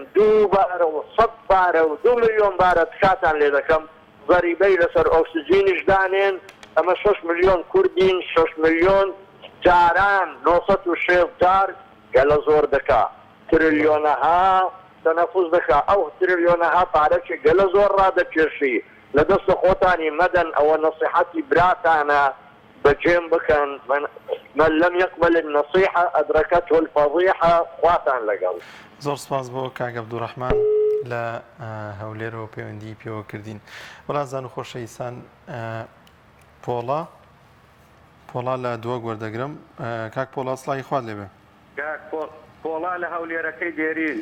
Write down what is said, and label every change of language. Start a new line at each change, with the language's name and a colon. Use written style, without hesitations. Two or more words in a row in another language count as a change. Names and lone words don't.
Central Kurdish: 2 بارە و 100 بارە و 2 ملیۆن بارە تکاتان لێ دەکەم زەریبەی لەسەر ئۆکسجینیش دانێن ئەمە 6 ملیۆن کوردین 6 ملیۆن جاران 906 جار گەلە زۆر دەکا تریلیۆنەها تەنەفوس دەکا ئەو تریلیۆنەها پارەکی گەلە زۆر ڕادەکێشی لە دەستە خۆتانی مەدەن ئەوە نەسیحەتی براتانە بەجێم بکەن
Arabic: من لم يقبل النصيحة أدركته الفضيحة
Central Kurdish: خواتان لەگەڵ زۆر سپاس بۆ کاک عەبدوڕەحمان لە هەولێرەوە پەیوەندی پێوە کردین وەڵازان و خۆشەویستان پۆڵا لە دووە گوەردەگرم کاک پۆڵا سڵای خوات لێبێ پۆڵا لە هەولێرەکەی دێرین